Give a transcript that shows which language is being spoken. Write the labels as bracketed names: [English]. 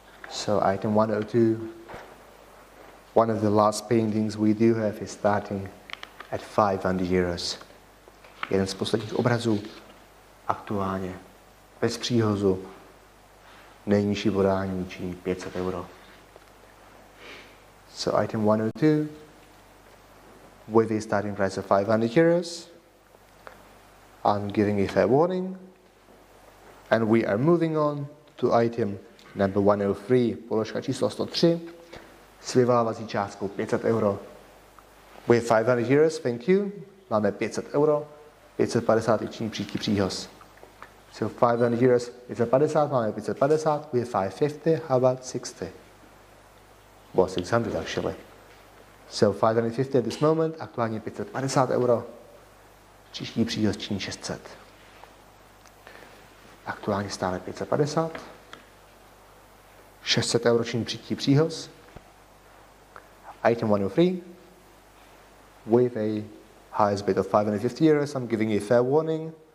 [English] So item 102, one of the last paintings we do have is starting at 500 euros. [Czech] Jeden z posledních obrazů, aktuálně, bez příhozu, nejnižší podání činí 500 euro. [English] So item 102, with a starting price of 500 euros, I'm giving a fair warning, and we are moving on to item number 103, [Czech] položka číslo 103, s vyvolávací částkou 500 euro. [English] With 500 euros, thank you, [Czech] máme 500 euro, 550 činí příští příhoz. [English] So 500 euros, 550, [Czech] máme 550, [English] we have 550, how about 60? Well, 600 actually. So 550 at this moment, [Czech] aktuálně 550 euro, příští příhoz činí 600. Aktuálně stále 550, 600 euro činí příští příhoz. [English] Item 103, with a highest bid of 550 euros, I'm giving a fair warning.